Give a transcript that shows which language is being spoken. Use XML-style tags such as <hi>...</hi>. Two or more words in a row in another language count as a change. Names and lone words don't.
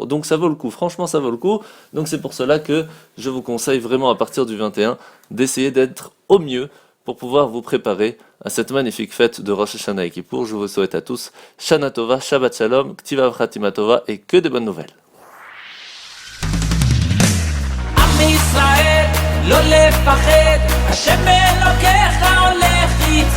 <fr>Donc ça vaut le coup, franchement ça vaut le coup. Donc c'est pour cela que je vous conseille vraiment à partir du 21 d'essayer d'être au mieux pour pouvoir vous préparer à cette magnifique fête de Rosh Hashanah et Kippour. Je vous souhaite à tous</fr> <he>שנה טובה, שבת שלום, כתיבה וחתימה טובה</he> <fr>et que de bonnes nouvelles.</fr> <he>ישראל, לא לפחד, השם אלוקיך הולך איתך.</he>